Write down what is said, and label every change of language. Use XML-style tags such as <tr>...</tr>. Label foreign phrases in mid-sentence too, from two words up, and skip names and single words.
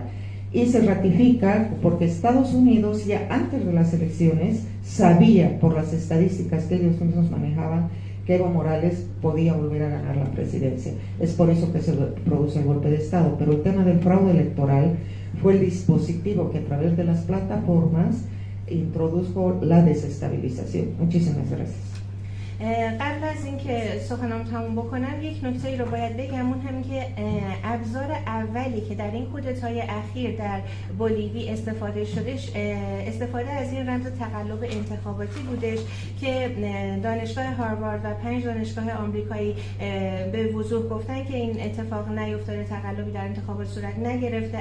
<es>Y se ratifica porque Estados Unidos ya antes de las elecciones sabía por las estadísticas que ellos mismos manejaban que Evo Morales podía volver a ganar la presidencia. Es por eso que se produce el golpe de Estado. Pero el tema del fraude electoral fue el dispositivo que a través de las plataformas introdujo la desestabilización. Muchísimas gracias.</es> <fa>قبل از اینکه سخنم تموم بکنم یک نکته ای رو باید بگم، اون هم که ابزار اولی که در این کودتای اخیر در بولیوی استفاده شدش استفاده از این رمز تقلب انتخاباتی بودش که دانشگاه هاروارد و 5 دانشگاه آمریکایی به وضوح گفتن که این اتفاق نیفتاده، تقلبی در انتخابات صورت نگرفته.</fa>